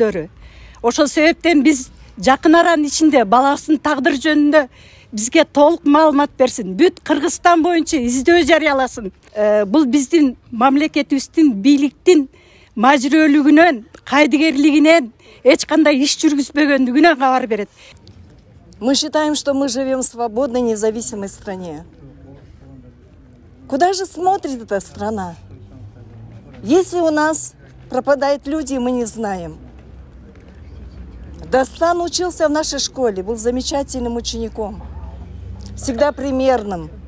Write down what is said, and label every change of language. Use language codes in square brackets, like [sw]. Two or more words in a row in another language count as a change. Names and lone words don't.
[ky] Ошол себептен биз жакын аранын ичинде балабыздын тагдыры жөнүндө бизге толук маалымат берсин. Бүт Кыргызстан боюнча издөө жарыяласын. Бул биздин мамлекетибиздин бийликтин мажүрөлүгүнөн, кайдыгерлигинен эч кандай иш жүргүзбөгөндүгүнөн кабар берет. [ru] Мы считаем, что мы живем в свободной, независимой стране. Куда же смотрит эта страна? Если у нас пропадают люди, мы не знаем. Дастан учился в нашей школе, был замечательным учеником, всегда примерным.